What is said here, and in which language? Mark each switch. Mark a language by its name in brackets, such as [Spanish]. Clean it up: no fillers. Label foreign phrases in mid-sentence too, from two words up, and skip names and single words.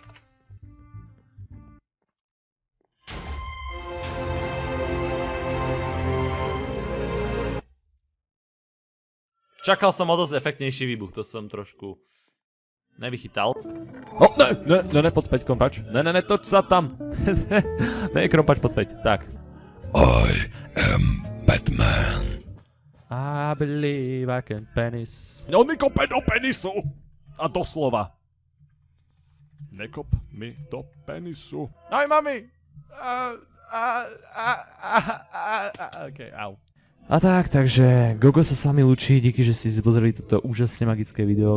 [Slovak] Čakal som o dosť efektnejší výbuch, to som trošku nevychytal. Ne, poď späť, krompač. Ne, toč sa tam. Ne, krompač, poď späť. Tak. [English] I am Batman. I believe I can penis. [Slovak] On mi kope do penisu. A doslova. Nekop mi do penisu. Aj, mami. Okej, au. A tak, takže Gogo sa s vami lúči, díky, že ste si pozreli toto úžasne magické video.